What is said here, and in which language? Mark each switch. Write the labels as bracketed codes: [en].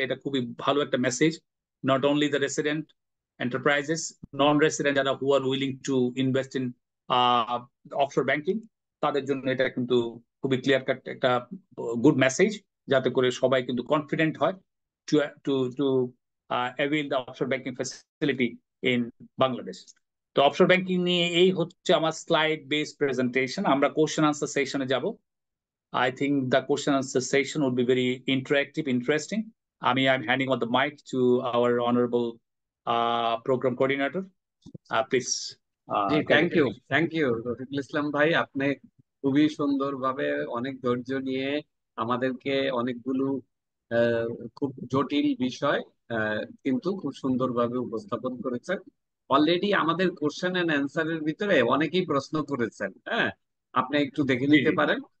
[bn] এটা খুবই ভালো একটা message, [en] not only the resident enterprises, [bn] non resident যারা [en] who are willing to invest in offshore banking, [bn] তাদের জন্য এটা কিন্তু খুবই ক্লিয়ার কাট একটা গুড মেসেজ, যাতে করে সবাই কিন্তু কনফিডেন্ট হয় [en] To to to avail the offshore banking facility in Bangladesh. [bn] তো অফশোর ব্যাংকিং নিয়ে এই হচ্ছে আমার স্লাইড বেসড প্রেজেন্টেশন। আমরা কোশ্চেন আনসার সেশনে যাব। [en] I think the question answer session would be very interactive, interesting. I'm handing over the mic to our honorable program coordinator. Please. [bn] G, [en] thank you [bn] Rafiqul Islam ভাই, আপনি খুবই সুন্দরভাবে অনেক ধৈর্য নিয়ে আমাদেরকে অনেকগুলো খুব জটিল বিষয় কিন্তু খুব সুন্দরভাবে উপস্থাপন করেছেন। অলরেডি আমাদের কোশ্চেন এন্ড অ্যান্সারের ভিতরে অনেকেই প্রশ্ন করেছেন, হ্যাঁ, আপনি একটু দেখে নিতে পারেন।